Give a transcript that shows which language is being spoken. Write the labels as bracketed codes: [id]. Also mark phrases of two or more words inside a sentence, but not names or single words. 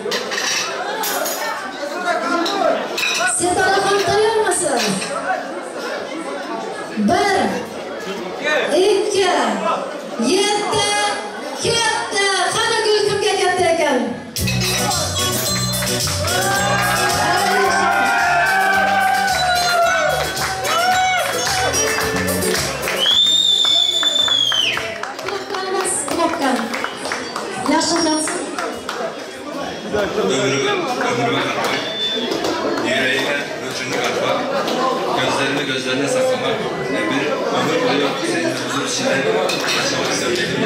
[uz] Sedaraxon tayyormisiz? 1 2 7 ketdi. Qani gul kimga ketdi ekan? [tr] Yaşayacaksın. Ömrüme katmak, yüreğine ölçünü katmak, gözlerine saklamak ve bir ömür boyu senin huzur içinde yaşamak istiyorum.